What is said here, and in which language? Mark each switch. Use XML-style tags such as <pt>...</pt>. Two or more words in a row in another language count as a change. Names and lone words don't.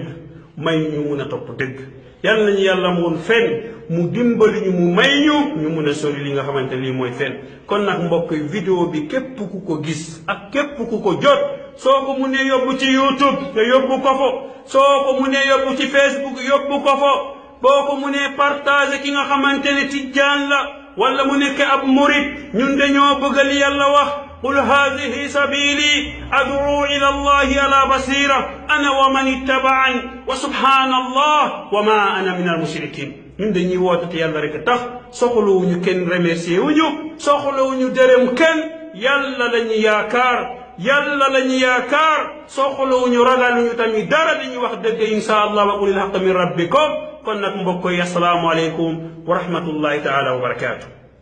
<wo>may ñu mun a topp dëgg yàlla nañu yàlla woon fen mu dimbali ñu mu may ñu mun a sori li nga xamante lii mooy fen kon nag mbokk vidéo bi képp ku ko gis ak képp ku ko jot soo ko munee yóbbu ci YouTube nga yóbbu ko fo soo ko munee yóbbu ci Facebook yóbbu ko fo boo ko munee partager ki nga xamante ne tijjaan la wala mu nekk ab murid ñun dañoo bëgg li yàlla wax</wo> <ar>قل هذه سبيلي أدعو إلى الله على بصيرة أنا ومن اتبعني وسبحان الله وما أنا من المشركين</ar> <wo>ñun dañuy woote te yàlla rek tax soxlawuñu kenn remercier wuñu soxlawuñu dërëm kenn yàlla lañu yaakaar soxlawuñu ragaluñu tamit dara dañuy wax dëgg</wo> <ar>إن شاء الله وقل الحق من ربكم</ar> <wo>kon nag mbokk yi</wo> <ar>السلام عليكم ورحمة الله تعالى وبركاته</ar>